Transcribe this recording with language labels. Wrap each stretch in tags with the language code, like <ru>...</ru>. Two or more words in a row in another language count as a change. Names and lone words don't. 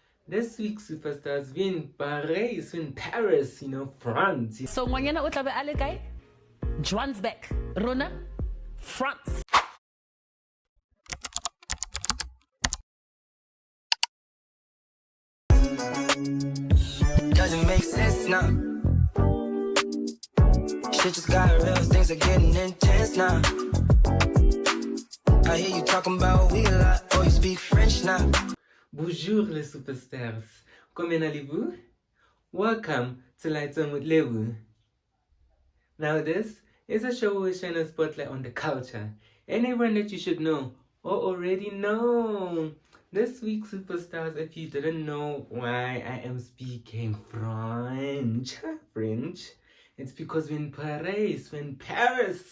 <en>this week's superstars, we're in Paris, we're in Paris, France.</en> <nso>So ngwanyana o tla be a le kae? Johannesburg, Rona,</nso> <en>France. Doesn't make sense now. Shit just got real, things are getting intense now. I hear you talking about we a lot, oh you speak French now.</en> <fr>Bonjour les superstars, comment allez-vous?</fr> <en>Welcome to Lights On with Lëbo. Now this is a show where we shine a spotlight on the culture and everyone that you should know or already know. This week, superstars, if you didn't know why I am speaking French, it's because we're in Paris, we're in Paris.</en>